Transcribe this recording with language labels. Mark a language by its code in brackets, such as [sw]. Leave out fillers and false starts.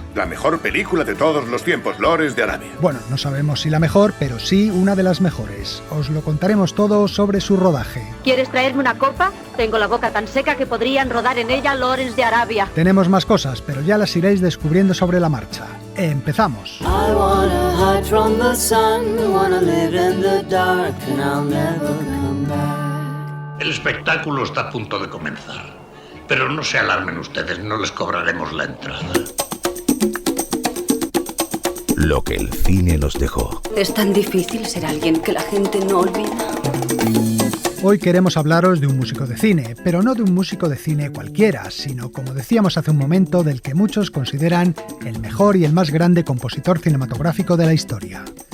[es] La mejor película de todos los tiempos, Lores de Arabia. Bueno, no sabemos si la mejor, pero sí una de las mejores. Os lo contaremos todo sobre su rodaje. ¿Quieres traerme una copa? Tengo la boca tan seca que podrían rodar en ella Lawrence de Arabia. Tenemos más cosas, pero ya las iréis descubriendo sobre la marcha. Empezamos. [en] I wanna hide from the sun, wanna live in the dark, and I'll never come back. [es] El espectáculo está a punto de comenzar, pero no se alarmen ustedes, no les cobraremos la entrada. Lo que el cine nos dejó. Es tan difícil ser alguien que la gente no olvida. Hoy queremos hablaros de un músico de cine, pero no de un músico de cine cualquiera, sino, como decíamos hace un momento, del que muchos consideran el mejor y el más grande compositor cinematográfico de la historia.